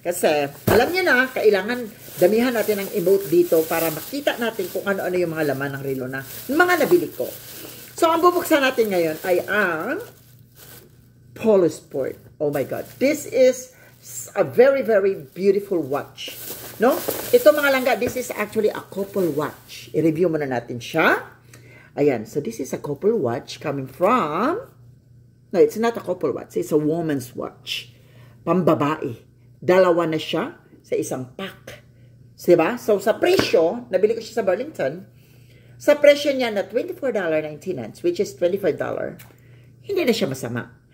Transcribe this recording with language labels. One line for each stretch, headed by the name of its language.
Filipino: Kasi, alam niyo na, kailangan damihan natin ang emote dito para makita natin kung ano-ano yung mga laman ng relo na mga nabili ko. So, ang bubuksan natin ngayon ay ang Polo Sport.
English: Oh my God. This is a very, very beautiful watch. No?
Filipino: Ito mga langga,
English: this is actually a couple watch.
Filipino: I-review muna natin siya. Ayan.
English: So, this is a couple watch coming from... No, it's not a couple watch. It's a woman's watch.
Filipino: Pambabae. Dalawa na siya sa isang pack. Diba? So, sa presyo, nabili ko siya sa Burlington, sa presyo niya na $24.19,
English: which is $25,
Filipino: hindi na siya masama.